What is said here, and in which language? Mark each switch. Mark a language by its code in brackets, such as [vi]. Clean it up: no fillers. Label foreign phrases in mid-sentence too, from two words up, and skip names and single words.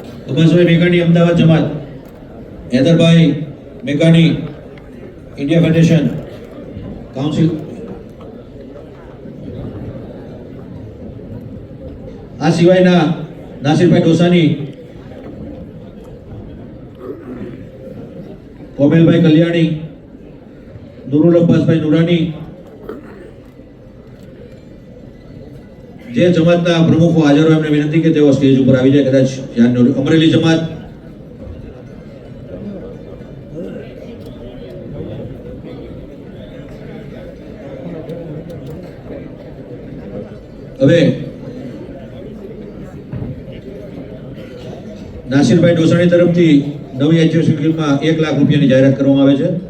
[gu] અબ્બાસભાઈ મેઘાણી અમદાવાદ જમાત, હૈદરભાઈ મેઘાણી ઇન્ડિયા ફેડરેશન કાઉન્સિલ, આ સિવાયના નાસિરભાઈ ડોસાની, કોમેલભાઈ કલ્યાણી, નૂરુલ અબ્બાસભાઈ નુરાની, જે જમાતના પ્રમુખો હાજર હોય એમને વિનંતી કે તેઓ સ્ટેજ ઉપર આવી જાય. કદાચ અમરેલી જમાત, હવે નાસિરભાઈ ડોસાણી તરફથી નવી [en] education scheme માં [gu] 1 લાખ રૂપિયાની જાહેરાત કરવામાં આવે છે.